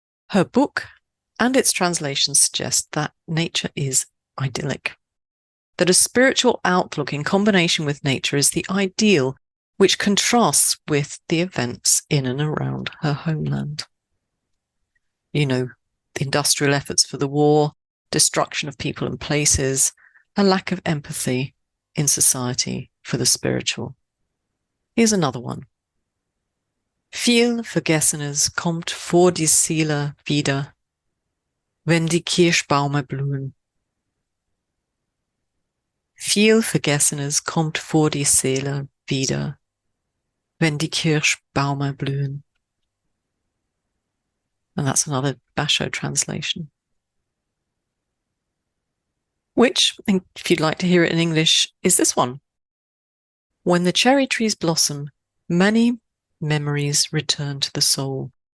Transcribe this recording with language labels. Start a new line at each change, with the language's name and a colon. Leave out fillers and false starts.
English: Her book and its translations suggest that nature is idyllic, that a spiritual outlook in combination with nature is the ideal, which contrasts with the events in and around her homeland. You know, the industrial efforts for the war, destruction of people and places, a lack of empathy in society for the spiritual. Here's another one.
German: Viel Vergessenes kommt vor die Seele wieder, wenn die Kirschbäume blühen. Viel Vergessenes kommt vor die Seele wieder, wenn die Kirschbäume blühen.
English: And that's another Basho translation. Which, if you'd like to hear it in English, is this one. When the cherry trees blossom, many memories return to the soul.